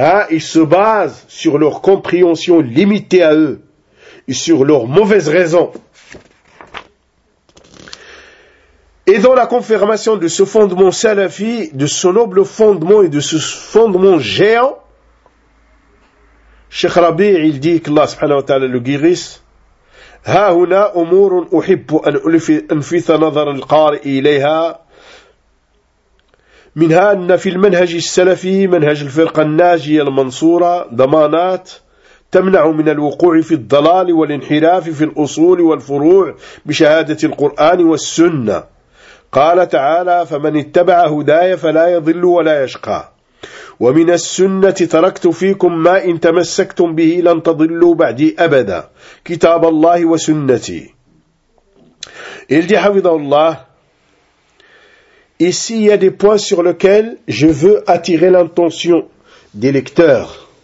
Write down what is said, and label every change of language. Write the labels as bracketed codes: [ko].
[fr] Ils se basent sur leur compréhension limitée à eux et sur leurs mauvaises raisons. Et dans la confirmation de ce fondement salafi, de ce noble fondement et de ce fondement géant, Cheikh Rabi, il dit que Allah subhanahu wa ta'ala le guérisse. [ar] « Ha huna umurun uhibbu an unfitha nadhar al-qari ilayha » منها أن في المنهج السلفي منهج الفرقة الناجية المنصورة ضمانات تمنع من الوقوع في الضلال والانحراف في الأصول والفروع بشهادة القرآن والسنة. قال تعالى فمن اتبع هداي فلا يضل ولا يشقى. ومن السنة تركت فيكم ما إن تمسكتم به لن تضلوا بعدي أبدا كتاب الله وسنتي. إلجي حفظه الله. [fr] Ici, il y a des points sur lesquels je veux attirer l'attention des lecteurs.